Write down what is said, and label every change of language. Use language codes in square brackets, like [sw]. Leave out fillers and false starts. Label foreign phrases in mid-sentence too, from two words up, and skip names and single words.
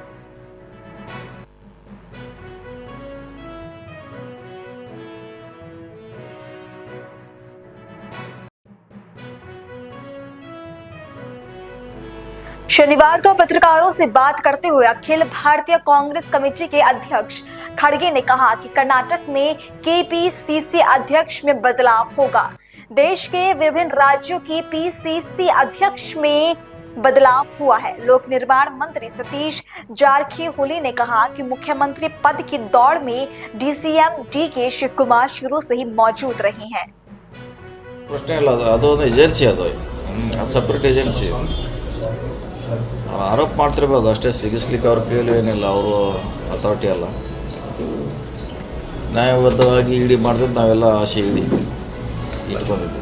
[hi] शनिवार को पत्रकारों से बात करते हुए अखिल भारतीय कांग्रेस कमेटी के अध्यक्ष खड़गे ने कहा कि कर्नाटक में केपीसीसी अध्यक्ष में बदलाव होगा। देश के विभिन्न राज्यों की पीसीसी अध्यक्ष में बदलाव हुआ है। लोक निर्माण मंत्री सतीश जारकीहोली ने कहा कि मुख्यमंत्री पद की दौड़ में डीसीएम डी के शिव कुमार शुरू से ही मौजूद रहे हैं। [kn] ಪ್ರಶ್ನೆ ಇಲ್ಲ, ಅದೊಂದು ಏಜೆನ್ಸಿ, ಅದು ಸಪ್ರೇಟ್ ಏಜೆನ್ಸಿ. ಅವ್ರು ಆರೋಪ ಮಾಡ್ತಿರ್ಬೋದು ಅಷ್ಟೇ, ಸಿಗಿಸ್ಲಿಕ್ಕೆ ಅವ್ರ ಕೈಯಲ್ಲಿ ಏನಿಲ್ಲ, ಅವರು ಅಥಾರಿಟಿ ಅಲ್ಲ. ನ್ಯಾಯಬದ್ಧವಾಗಿ ಇಡಿ ಮಾಡ್ತಿದ್ದು ನಾವೆಲ್ಲ ಆಸೆ ಇಟ್ಕೊಂಡಿದ್ವಿ.